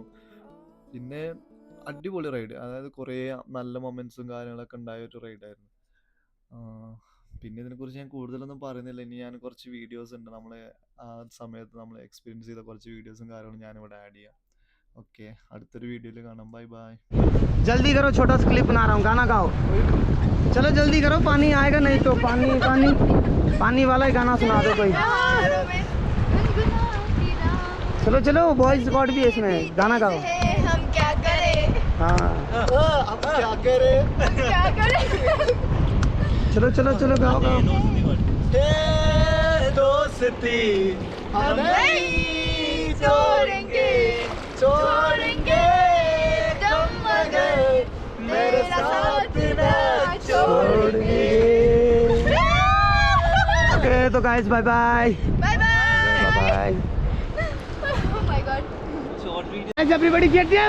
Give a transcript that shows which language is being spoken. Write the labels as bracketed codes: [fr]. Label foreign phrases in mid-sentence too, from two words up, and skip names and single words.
[ml] പിന്നെ അടിപൊളി റൈഡ്, അതായത് കുറേ നല്ല മൊമെന്റ്സും കാര്യങ്ങളൊക്കെ ഉണ്ടായ ഒരു റൈഡായിരുന്നു. പിന്നെ ഇതിനെക്കുറിച്ച് ഞാൻ കൂടുതലൊന്നും പറയുന്നില്ല. ഇനി ഞാൻ കുറച്ച് വീഡിയോസ് ഉണ്ട് നമ്മൾ ആ സമയത്ത് നമ്മൾ എക്സ്പീരിയൻസ് ചെയ്ത കുറച്ച് വീഡിയോസും കാര്യങ്ങളും ഞാനിവിടെ ആഡ് ചെയ്യാം. ഓക്കെ, അടുത്തൊരു വീഡിയോയിൽ കാണാം. [en] bye bye. [hi] जल्दी करो, छोटा सा क्लिप बना रहा हूँ, गाना गाओ। चलो जल्दी करो, पानी आएगा नहीं तो पानी वाला ही गाना सुना दो कोई। चलो चलो, वॉइस रिकॉर्ड भी है इसमें, गाना गाओ। हम क्या करें, हाँ अब क्या करे, क्या करें। चलो चलो चलो, गाओ गाओ। दोस्ती हम नहीं छोड़ेंगे, छोड़ेंगे दम मगर मेरे साथ ना छोड़ेंगे। ओके तो गाइस, [en] bye bye bye bye. बाय। Oh my god. Guys, everybody get down.